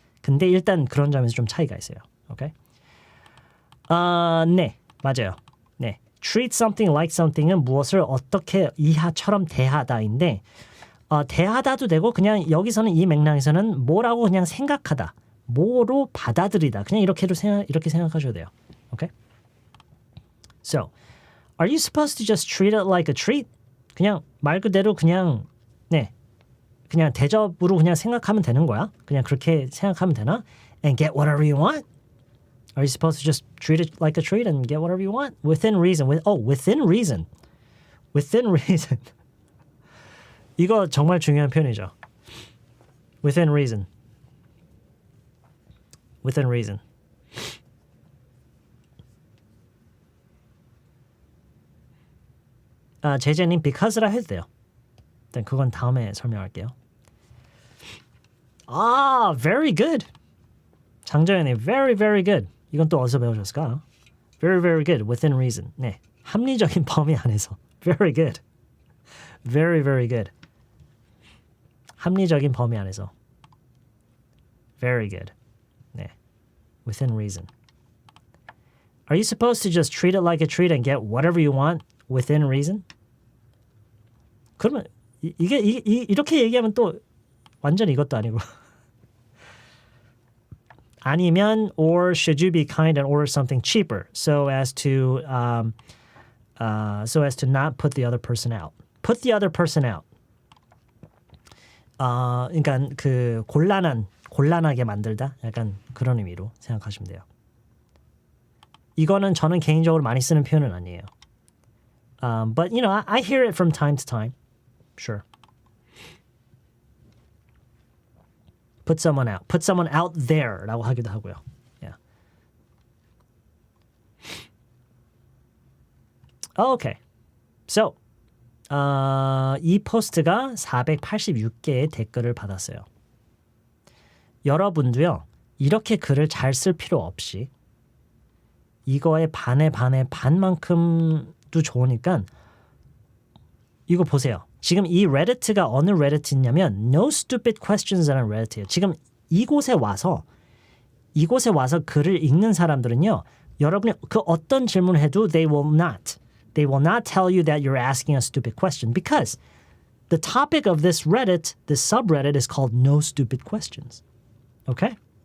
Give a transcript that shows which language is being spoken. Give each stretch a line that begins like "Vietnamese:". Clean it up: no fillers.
Korean: 근데 일단 그런 점에서 좀 차이가 있어요. 오케이? 네, 맞아요. 네, treat something like something은 무엇을 어떻게 이하처럼 대하다인데 대하다도 되고 그냥 여기서는 이 맥락에서는 뭐라고 그냥 생각하다, 뭐로 받아들이다. 그냥 이렇게 생각하셔도 돼요. 오케이?
English: So, are you supposed to just treat it like a treat?
Korean: 그냥 말 그대로 그냥 대접으로 그냥 생각하면 되는 거야? 그냥 그렇게 생각하면 되나?
English: And get whatever you want? Are you supposed to just treat it like a treat and get whatever you want? Within reason. Within reason. Within reason.
Korean: 이거 정말 중요한 표현이죠.
English: Within reason. Within reason.
Korean: 제재님 because라 해도 돼요. 일단 그건 다음에 설명할게요.
English: Very good. 장정현님, very, very good.
Korean: 이건 또 어디서 배우셨을까?
English: Very, very good. Within reason.
Korean: 네, 합리적인 범위 안에서.
English: Very good. Very, very good.
Korean: 합리적인 범위 안에서.
English: Very good.
Korean: 네, within reason.
English: Are you supposed to just treat it like a treat and get whatever you want within reason?
Korean: 그러면 이게 이렇게 얘기하면 또 완전 이것도 아니고. 아니면
English: or should you be kind and order something cheaper so as to not put the other person out. Put the other person out.
Korean: 그러니까 그 곤란하게 만들다. 약간 그런 의미로 생각하시면 돼요. 이거는 저는 개인적으로 많이 쓰는 표현은 아니에요.
English: But, you know, I hear it from time to time. Sure. Put someone out. Put someone out there
Korean: 라고 하기도 하고요.
English: Yeah. Okay. So,
Korean: 이 포스트가 486개의 댓글을 받았어요. 여러분도요. 이렇게 글을 잘 쓸 필요 없이 이거의 반만큼도 좋으니까 이거 보세요. 지금 이 레디트가 어느 레디트냐면 No Stupid Questions라는 레디트예요. 지금 이곳에 와서 글을 읽는 사람들은요. 여러분이 그 어떤 질문을 해도
English: they will not tell you that you're asking a stupid question because the topic of this Reddit, this subreddit is called No Stupid Questions. Okay?